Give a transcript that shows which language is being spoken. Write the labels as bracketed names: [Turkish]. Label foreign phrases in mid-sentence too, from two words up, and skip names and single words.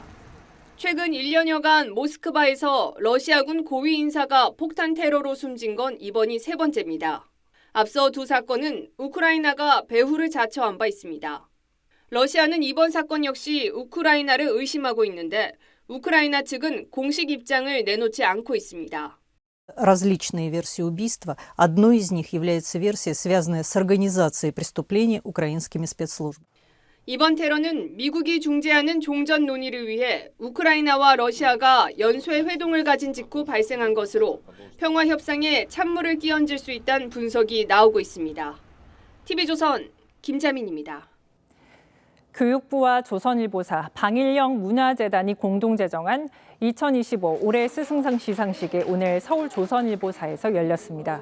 [Korean] 최근 1년여간 모스크바에서 러시아군 고위 인사가 폭탄 테러로 숨진 건 이번이 3번째입니다. 앞서 두 사건은 우크라이나가 배후를 자처한 바 있습니다. 러시아는 이번 사건 역시 우크라이나를 의심하고 있는데 우크라이나 측은 공식 입장을 내놓지 않고 있습니다. [Russian] Различные версии убийства. Одной из них является версия, связанная с организацией преступления украинскими спецслужбами. [Korean] 이번 테러는 미국이 중재하는 종전 논의를 위해 우크라이나와 러시아가 연쇄 회동을 가진 직후 발생한 것으로 평화 협상에 찬물을 끼얹을 수 있다는 분석이 나오고 있습니다. TV조선 김자민입니다. 교육부와 조선일보사, 방일영 문화재단이 공동 제정한 2025 올해 스승상 시상식이 오늘 서울 조선일보사에서 열렸습니다.